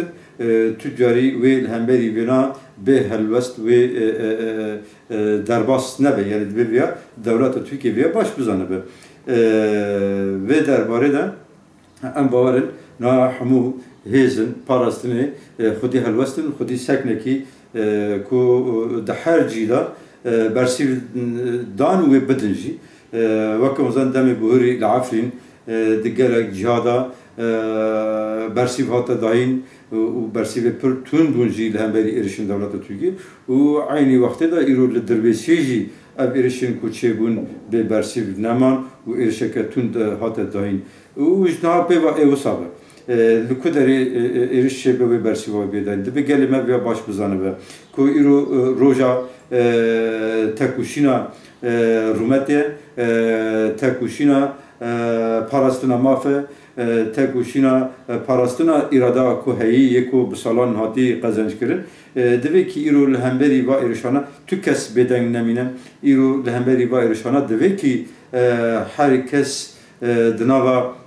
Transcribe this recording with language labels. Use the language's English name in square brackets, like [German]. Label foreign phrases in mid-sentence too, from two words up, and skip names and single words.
[Kurdish] Tucarî wê li hemberî wêna bê helwest wê derbas nebe, yani dibe viya devleta Tirkiye viya baş bizanibe. Vê derbarê de em bawerin na hemû hêzin parastinê xwedî helwestin, xwedî seknekî ku di her cî de bersîv dan û wê bidin jî وەکە وەزان دەمێ بهۆری لە عەفرین دگەلێک جیهادا بەرسیڤ هاتە داین و بەرسیڤێ پڕ تون بوون jî li hemberî êrişên dewleta Tirkiyê û aynî wextê de îro li Dirbêsiyê jî ev êrişên ku çêbûn bê bersîv neman û êrişeke tund hate dayîn û ji niha pêva ê wisa be li ku derê êriş çêbe wê bersîva bêdayîn dibe gelê me vêya baş bizanibe ku îro roja tekûşîna rûmetê tekûşîna parastina mafê tekûşîna parastina îrada ku heyî yê ku bi salan hatî qezençkirin divê kî îro li hemberî va êrişana tu kes bêdeng nemîne îro li hemberî va êrişana divê kî her kes di nava